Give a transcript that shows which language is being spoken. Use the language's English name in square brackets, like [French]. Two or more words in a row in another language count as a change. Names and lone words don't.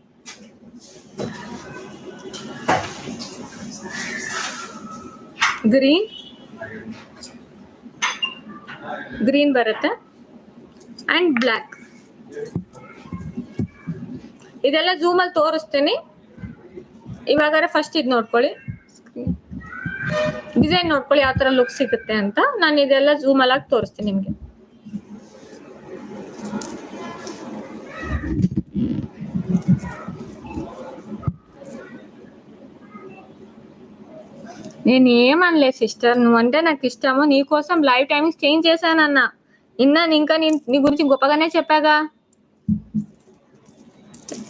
[Kannada] ಗ್ರೀನ್ ಬರುತ್ತೆ [English] and black. [Kannada] ಇದೆಲ್ಲ ಜೂಮ್ ಅಲ್ಲಿ ತೋರಿಸ್ತೀನಿ. ಇವಾಗಾರೆ ಫಸ್ಟ್ ಇದು ನೋಡ್ಕೊಳ್ಳಿ, ಡಿಸೈನ್ ನೋಡ್ಕೊಳ್ಳಿ ಯಾವ ತರ ಲುಕ್ ಸಿಗುತ್ತೆ ಅಂತ. ನಾನು ಇದೆಲ್ಲ ಜೂಮ್ ಅಲ್ಲಿ ಆಗಿ ತೋರಿಸ್ತೀನಿ ನಿಮ್ಗೆ. [Telugu] నేను ఏమనలే సిస్టర్, నువ్వంటే నాకు ఇష్టము, నీ కోసం [English] live timings change [Telugu] చేశానన్నా. ఇంకా నీ గురించి గొప్పగానే చెప్పాగా.